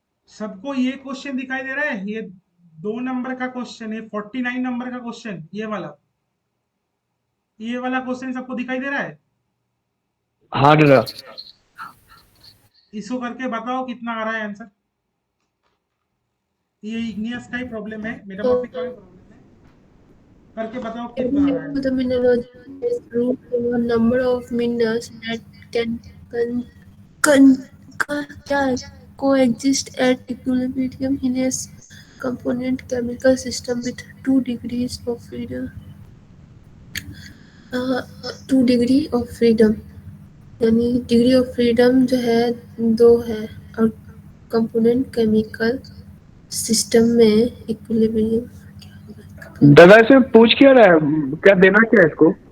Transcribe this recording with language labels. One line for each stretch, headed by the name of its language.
Hindi: सबको ये क्वेश्चन दिखाई दे रहा है? ये 2 नंबर का क्वेश्चन है, 49 नंबर का क्वेश्चन, ये वाला क्वेश्चन सबको दिखाई दे रहा है? हाँ दादा इसको करके बताओ कितना आ रहा है आंसर। ये इग्नियस का ही प्रॉब्लम है, मेटामॉर्फिक का भी प्रॉब्लम है। करके बताओ कितना आ रहा है।
English: The mineralogy is root over number of minerals that can
Hindi: क्या है?
English: coexist at equilibrium in a component chemical system with 2 degrees of freedom.
Hindi: 2 degree of freedom, यानी डिग्री ऑफ फ्रीडम जो है 2 है, और कंपोनेंट केमिकल सिस्टम में equilibrium. दादा इसमें पूछ क्या रहा है, क्या देना क्या है इसको?